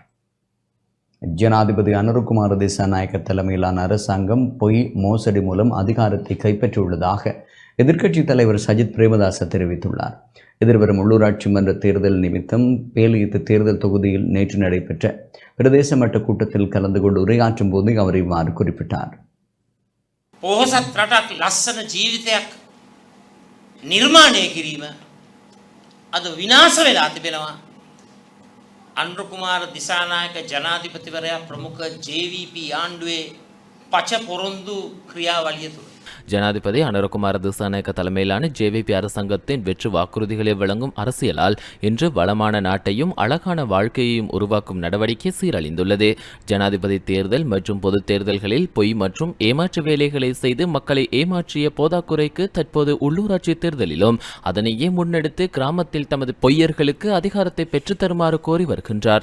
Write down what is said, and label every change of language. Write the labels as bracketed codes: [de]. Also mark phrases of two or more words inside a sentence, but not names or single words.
[ta] ஜனாதிபதி அனுரகுமார திசாநாயக்க தலைமையிலான அரசாங்கம் பொய் மோசடி மூலம் அதிகாரத்தை கைப்பற்றியுள்ளதாக எதிர்க்கட்சித் தலைவர் சஜித் பிரேமதாச தெரிவித்துள்ளார். எதிர்வரும் உள்ளூராட்சி மன்ற தேர்தல் நிமித்தம் பேலியத்து தேர்தல் தொகுதியில் நேற்று நடைபெற்ற பிரதேச மட்ட கூட்டத்தில் கலந்து கொண்டு உரையாற்றும் போது அவர் இவ்வாறு குறிப்பிட்டார். [si] පොහොසත් රටක් ලස්සන ජීවිතයක් නිර්මාණය කිරීම අද විනාශ වෙලා තිබෙනවා. අනුරකුමාර දිසානායක ජනාධිපතිවරයා ප්‍රමුඛ JVP ආණ්ඩුවේ පච පොරොන්දු ක්‍රියාවලිය තුළ [ta] ஜனாதிபதி அனுரகுமார திசாநாயக்க தலைமையிலான ஜேவிபி அரசாங்கத்தின் வெற்று வாக்குறுதிகளை வழங்கும் அரசியலால் இன்று வளமான நாட்டையும் அழகான வாழ்க்கையையும் உருவாக்கும் நடவடிக்கை சீரழிந்துள்ளது. ஜனாதிபதி தேர்தல் மற்றும் பொது தேர்தல்களில் பொய் மற்றும் ஏமாற்று வேலைகளை செய்து மக்களை ஏமாற்றிய போதாக்குறைக்கு தற்போது உள்ளூராட்சி தேர்தலிலும் அதனையே முன்னெடுத்து கிராமத்தில் தமது பொய்யர்களுக்கு அதிகாரத்தை பெற்றுத்தருமாறு கோரி வருகின்றார்.